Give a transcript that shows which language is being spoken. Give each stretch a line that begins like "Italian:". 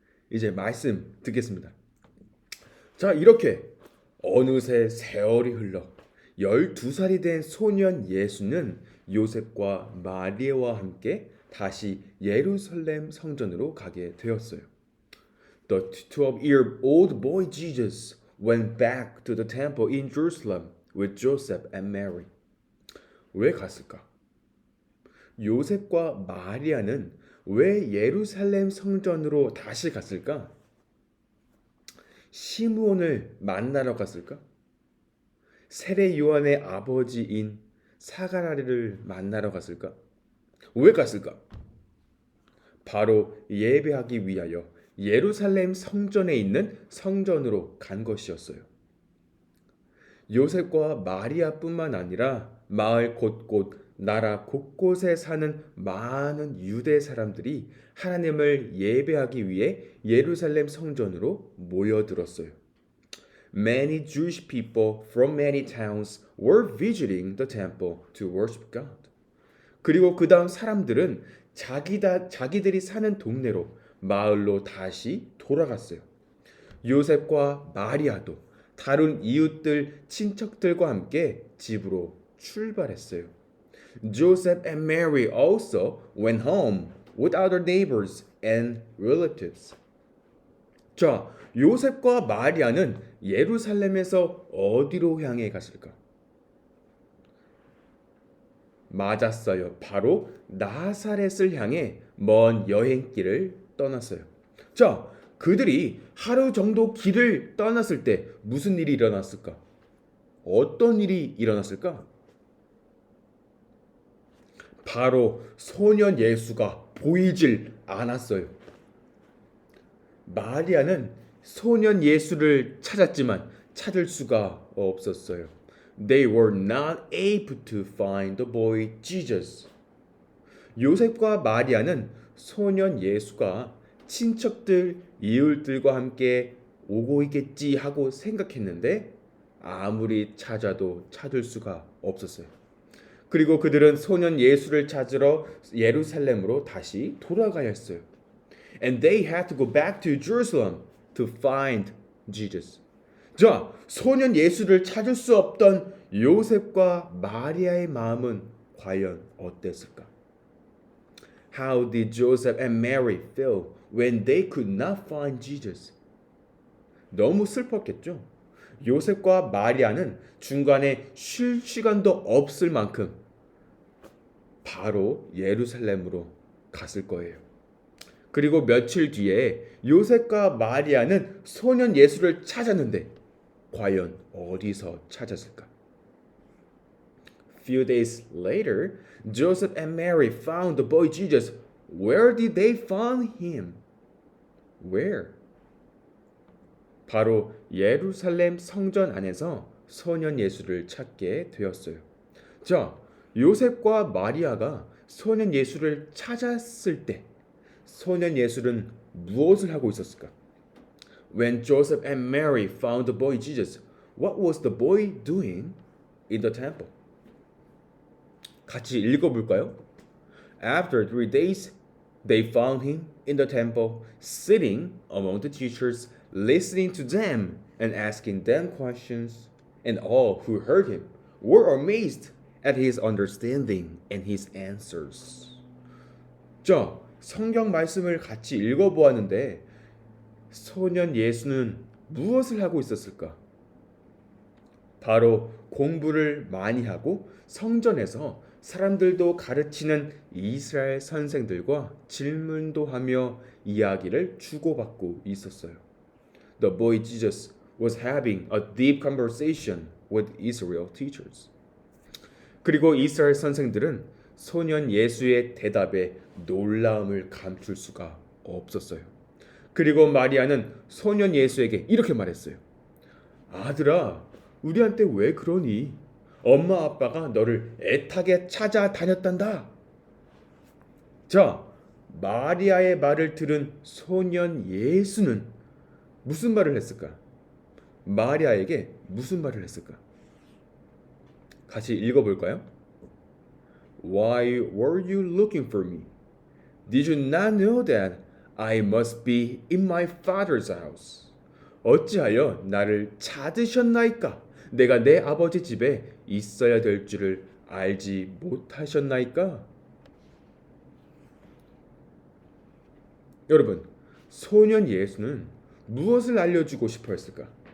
Korean: 이제 말씀 듣겠습니다. 자, 이렇게 어느새 세월이 흘러 12살이 된 소년 예수는 요셉과 마리아와 함께 다시 예루살렘 성전으로 가게 되었어요.
English: The 12-year-old boy Jesus went back to the temple in Jerusalem with Joseph and Mary.
Korean: 왜 갔을까? 요셉과 마리아는 왜 예루살렘 성전으로 다시 갔을까? 시므온을 만나러 갔을까? 세례 요한의 아버지인 사가랴를 만나러 갔을까? 왜 갔을까? 바로 예배하기 위하여 예루살렘 성전에 있는 성전으로 간 것이었어요. 요셉과 마리아뿐만 아니라 마을 곳곳, 나라 곳곳에 사는 많은 유대 사람들이 하나님을 예배하기 위해 예루살렘 성전으로 모여들었어요.
English: Many Jewish people from many towns were visiting the temple to worship God.
Korean: 그리고 그 다음 사람들은 자기들이 사는 동네로 마을로 다시 돌아갔어요. 요셉과 마리아도 다른 이웃들, 친척들과 함께 집으로 출발했어요.
English: Joseph and Mary also went home with other neighbors and relatives.
Korean: 자, 요셉과 마리아는 예루살렘에서 어디로 향해 갔을까? 맞았어요. 바로 나사렛을 향해 먼 여행길을 떠났어요. 자, 그들이 하루 정도 길을 떠났을 때 무슨 일이 일어났을까? 어떤 일이 일어났을까? 바로 소년 예수가 보이질 않았어요. 마리아는 소년 예수를 찾았지만 찾을 수가 없었어요.
English: They were not able to find the boy Jesus.
Korean: 요셉과 마리아는 소년 예수가 친척들, 이웃들과 함께 오고 있겠지 하고 생각했는데 아무리 찾아도 찾을 수가 없었어요. 그리고 그들은 소년 예수를 찾으러 예루살렘으로 다시 돌아가야 했어요.
English: And they had to go back to Jerusalem to find Jesus.
Korean: 자, 소년 예수를 찾을 수 없던 요셉과 마리아의 마음은 과연 어땠을까?
English: How did Joseph and Mary feel when they could not find Jesus?
Korean: 너무 슬펐겠죠? 요셉과 마리아는 중간에 쉴 시간도 없을 만큼 바로 예루살렘으로 갔을 거예요. 그리고 며칠 뒤에 요셉과 마리아는 소년 예수를 찾았는데 과연 어디서 찾았을까?
English: Few days later, Joseph and Mary found the boy Jesus. Where did they find him? Where?
Korean: 바로 예루살렘 성전 안에서 소년 예수를 찾게 되었어요. 자, 요셉과 마리아가 소년 예수를 찾았을 때 소년 예수는 무엇을 하고 있었을까?
English: When Joseph and Mary found the boy Jesus, what was the boy doing in the temple?
Korean: 같이 읽어볼까요?
English: After 3 days, they found him in the temple, sitting among the teachers, listening to them and asking them questions. And all who heard him were amazed at his understanding and his answers.
Korean: 자, 성경 말씀을 같이 읽어보았는데 소년 예수는 무엇을 하고 있었을까? 바로 공부를 많이 하고 성전에서 사람들도 가르치는 이스라엘 선생들과 질문도 하며 이야기를 주고받고 있었어요.
English: The boy Jesus was having a deep conversation with Israel teachers.
Korean: 그리고 이스라엘 선생들은 소년 예수의 대답에 놀라움을 감출 수가 없었어요. 그리고 마리아는 소년 예수에게 이렇게 말했어요. 아들아, 우리한테 왜 그러니? 엄마 아빠가 너를 애타게 찾아다녔단다. 자, 마리아의 말을 들은 소년 예수는 무슨 말을 했을까? 마리아에게 무슨 말을 했을까? 같이 읽어볼까요?
English: Why were you looking for me? Did you not know that I must be in my father's house?
Korean: 어찌하여 나를 찾으셨나이까? 내가 내 아버지 집에 있어야 될 줄을 알지 못하셨나이까? 여러분, 소년 예수는 무엇을 알려주고 싶어 했을까?